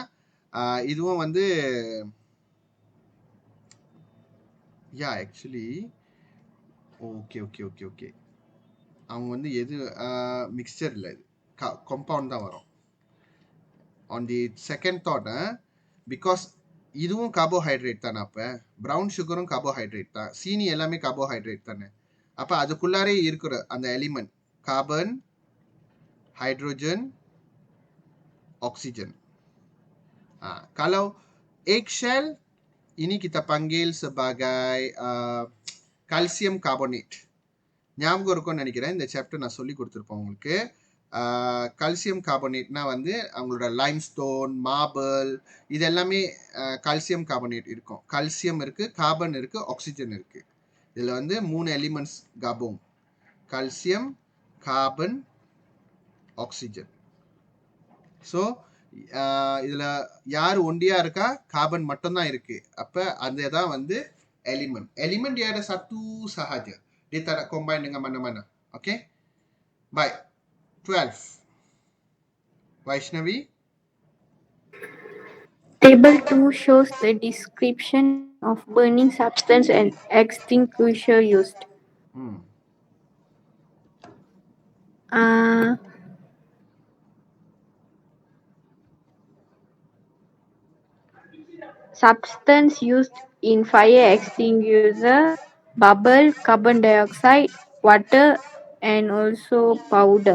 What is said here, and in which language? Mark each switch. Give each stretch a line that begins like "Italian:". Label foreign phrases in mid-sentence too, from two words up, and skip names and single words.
Tamil: இதுவும் வந்து
English: actually okay
Tamil: அவங்க வந்து எது மிக்சர் இல்லை, இது கம்பவுண்ட் தான் வரும்.
English: on the second thought, because
Tamil: இதுவும் கார்போஹைட்ரேட் தானே, அப்போ
English: brown sugar
Tamil: கார்போஹைட்ரேட் தான், சீனி எல்லாமே கார்போஹைட்ரேட் தானே. அப்போ அதுக்குள்ளாரே இருக்கிற அந்த
English: element carbon, hydrogen, oxygen.
Malay: Kalau eggshell, ini kita panggil sebagai
English: calcium carbonate.
Tamil: ஞாபகம் இருக்கும்னு நினைக்கிறேன், இந்த சாப்டர் நான் சொல்லி கொடுத்துருப்பேன் உங்களுக்கு.
English: calcium carbonate
Tamil: வந்து அவங்களோட
English: limestone, marble,
Tamil: இது எல்லாமே
English: calcium carbonate
Tamil: இருக்கும். கால்சியம் இருக்குது, கார்பன் இருக்குது, ஆக்சிஜன் இருக்குது. இதில் வந்து 3 எலிமெண்ட்ஸ் கபோங்,
English: calcium, carbon, oxygen.
Tamil: ஸோ இதில் யார் ஒண்டியா இருக்கா? கார்பன் மட்டும்தான் இருக்கு. அப்போ அந்த தான் வந்து எலிமெண்ட்
Malay: dia ada satu sahaja, dia tak nak combine dengan mana-mana. Okay, baik. 12 Vaishnavi.
English: Table 2 shows the description of burning substance and extinguisher used. Substance used in fire extinguisher: bubble, carbon dioxide, water, and also powder.